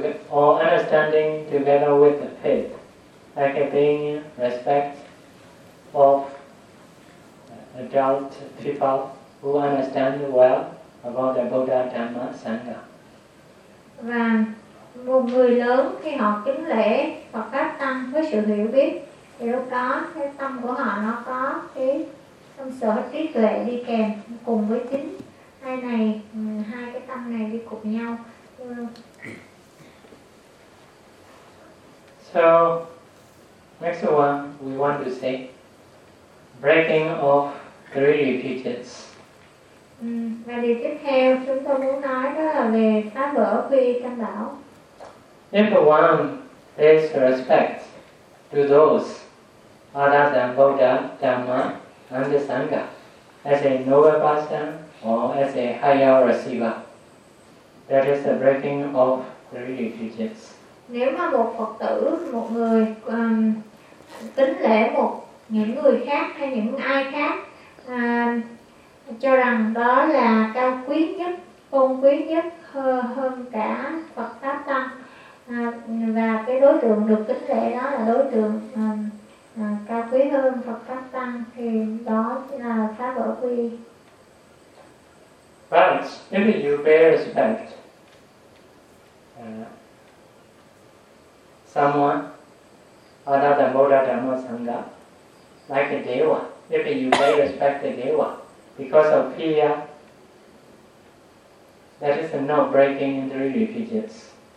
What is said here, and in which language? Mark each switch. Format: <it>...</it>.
<en>Understanding together with the faith. Like paying respect of adult people who understand well about the Buddha, Dhamma, Sangha.</en> <vi>Và một người lớn khi họ kính lễ Phật Pháp Tăng với sự hiểu biết, thì lúc đó cái tâm của họ nó có cái tâm sở trí tuệ đi kèm cùng với chính hai cái tâm này đi cùng nhau.</vi> <en>So next one, we want to say breaking of three refuges.</en> <vi>Và điều tiếp theo chúng tôi muốn nói đó là về phá vỡ quy y Tam Bảo.</vi> <en>If one pays respect to those other than Buddha, Dhamma, and Sangha, as a noble person or as a higher receiver, that is the breaking of the religions.</en> <vi>Nếu mà một Phật tử, một người tính lễ một những người khác hay những ai khác cho rằng đó là cao quý nhất, tôn quý nhất hơn cả Phật Pháp Tăng và cái đối tượng được tính lễ đó là đối tượng cao quý hơn Phật Pháp Tăng thì đó là phá vỡ quy.</vi> <en>But if you pay respect someone other than Buddha, Dhamma, Sangha, like a Deva, if you pay respect the Deva because of fear, that is not breaking the refuges.</en>